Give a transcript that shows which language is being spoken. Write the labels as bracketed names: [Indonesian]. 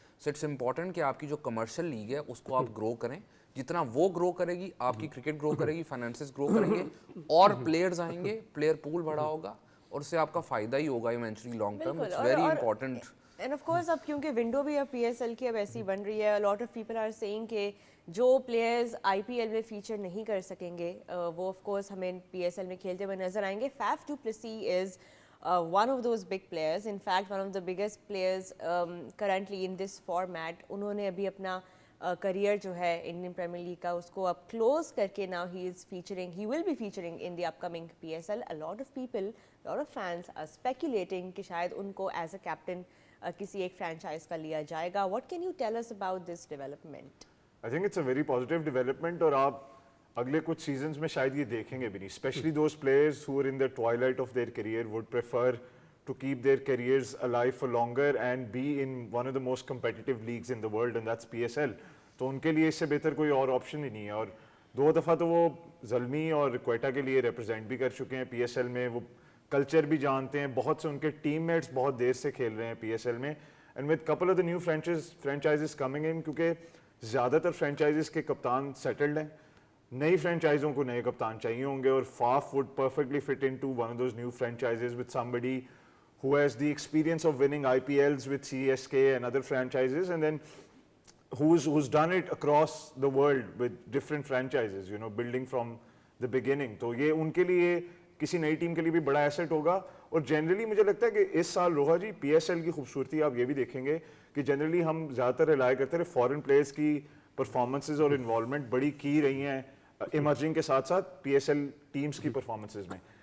[Urdu] So it's important کہ آپ کی جو کمرشل لیگ ہے اس کو آپ گرو کریں. جتنا وہ گرو کرے گی آپ کی کرکٹ گرو کرے گی, فائنینسز گرو کریں گے اور پلیئرز آئیں گے, پلیئر پول بڑا ہوگا اور اس سے آپ کا فائدہ ہی ہوگا eventually long term. [English] It's very important. [Urdu] And of course اب کیونکہ ونڈو بھی اب پی ایس ایل کی اب ایسی بن رہی ہے, [English] lot of people are seeing [Urdu] کہ جو پلیئرز آئی پی ایل میں فیچر نہیں کر سکیں گے وہ آف کورس ہمیں پی ایس ایل میں کھیلتے ہوئے نظر آئیں گے. [English] Faf du Plessis is one of those big players, in fact one of the biggest players currently in this format. [Urdu] انہوں نے ابھی اپنا کریئر جو ہے انڈین پریمیئر لیگ کا اس کو اب کلوز کر کے [English] now he will be featuring in the upcoming PSL. A lot of people, a lot of fans are speculating [Urdu] کہ شاید ان کو [English] as a captain [Urdu] کسی ایک فرینچائز کا لیا جائے گا. [English] What can you tell us about this development? I think it's a very positive development [Urdu] اور آپ اگلے کچھ سیزنز میں شاید یہ دیکھیں گے بھی نہیں. Especially [English] Those players who are in the twilight of their career would prefer to keep their careers alive for longer and be in one of the most competitive leagues in the world, and that's PSL. [Urdu] تو ان کے لیے اس سے بہتر کوئی اور option ہی نہیں ہے. اور 2 دفعہ تو وہ زلمی اور کوئٹہ کے لیے ریپرزینٹ بھی کر چکے ہیں PSL میں. وہ کلچر بھی جانتے ہیں. بہت سے ان کے ٹیم میٹس بہت دیر سے کھیل رہے ہیں PSL میں. [English] and with couple of the new franchises coming in, [Urdu] کیونکہ زیادہ تر فرینچائزز کے کپتان سیٹلڈ ہیں, نئی فرینچائزوں کو نئے کپتان چاہیے ہوں گے. [English] اور Faf would perfectly fit into one of those new franchises with somebody who has the experience of winning IPLs with CSK and other franchises, and then who's done it across the world with different franchises, you know, building from the beginning. [Urdu] تو یہ ان کے لیے کسی نئی team کے لیے بھی بڑا ایسٹ ہوگا. اور جنرلی مجھے لگتا ہے کہ اس سال روہا جی پی ایس ایل کی خوبصورتی آپ یہ بھی دیکھیں گے کہ جنرلی ہم زیادہ تر ریلائی کرتے رہے فارن پلیئرس کی پرفارمنسز اور انوالومنٹ بڑی کی رہی ہیں ایمرجنگ کے ساتھ ساتھ پی ایس ایل ٹیمز کی پرفارمنسز میں.